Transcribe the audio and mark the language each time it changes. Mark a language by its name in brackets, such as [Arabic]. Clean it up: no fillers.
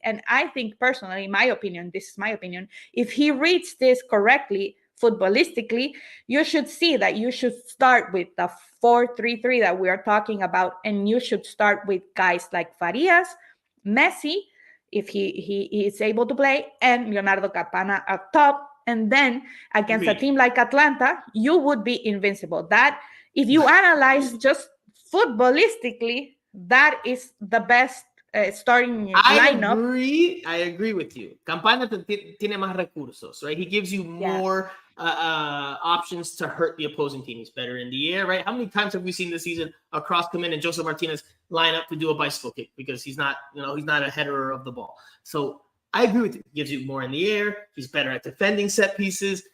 [English] And I think personally, my opinion, this is my opinion, if he reads this correctly, footballistically, you should see that you should start with the 4-3-3 that we are talking about, and you should start with guys like Farias, Messi, if he is able to play, and Leonardo Campana up top. And then against a team like Atlanta, you would be invincible. That, if you analyze just footballistically, that is the best starting lineup. I agree with you. [Spanish] Campana tiene más recursos, right? [English] He gives you more options to hurt the opposing team. He's better in the air, right? How many times have we seen this season a cross come in and Joseph Martinez line up to do a bicycle kick because he's not a header of the ball. So I agree with you. He gives you more in the air. He's better at defending set pieces.